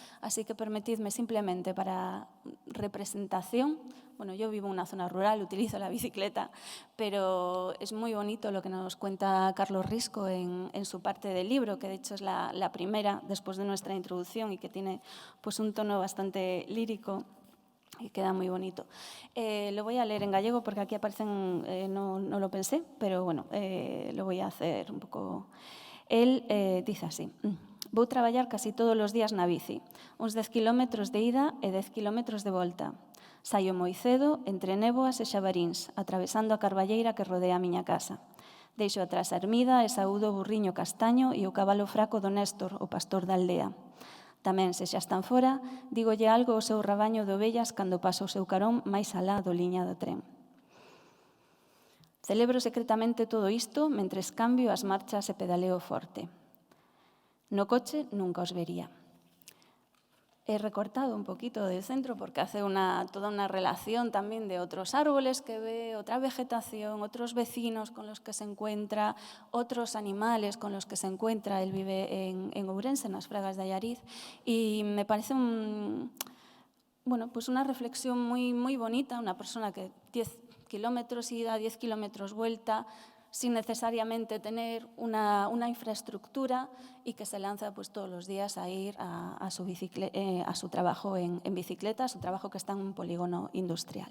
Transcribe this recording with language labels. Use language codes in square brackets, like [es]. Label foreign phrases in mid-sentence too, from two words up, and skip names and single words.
[es] Así que permitidme simplemente para representación, Bueno, yo vivo en una zona rural, utilizo la bicicleta, pero es muy bonito lo que nos cuenta Carlos Risco en su parte del libro, que de hecho es la primera después de nuestra introducción y que tiene pues un tono bastante lírico y queda muy bonito. Lo voy a leer en gallego porque aquí aparecen, no lo pensé, pero bueno, lo voy a hacer [gl] un pouco. [es] El dice así: [gl] vou traballar casi todos os días na bici, uns 10 kilómetros de ida e 10 kilómetros de volta. Saio moi cedo, entre néboas e xabaríns, atravesando a carballeira que rodea a miña casa. Deixo atrás a ermida e saúdo o burriño castaño e o cabalo fraco do Néstor, o pastor da aldea. Tamén, se xa están fora, dígolle algo ao seu rabaño de ovellas cando paso o seu carón máis alá do liña do tren. Celebro secretamente todo isto mentres cambio as marchas e pedaleo forte. No coche nunca os vería. [es] He recortado un poquito del centro porque hace toda una relación también de otros árboles que ve, otra vegetación, otros vecinos con los que se encuentra, otros animales con los que se encuentra. Él vive en Ourense, en las Fragas de Allariz, y me parece pues una reflexión muy, muy bonita, una persona que 10 kilómetros ida, 10 kilómetros vuelta, sin necesariamente tener una infraestructura y que se lanza pues, todos los días a ir a su trabajo en bicicleta, a su trabajo que está en un polígono industrial.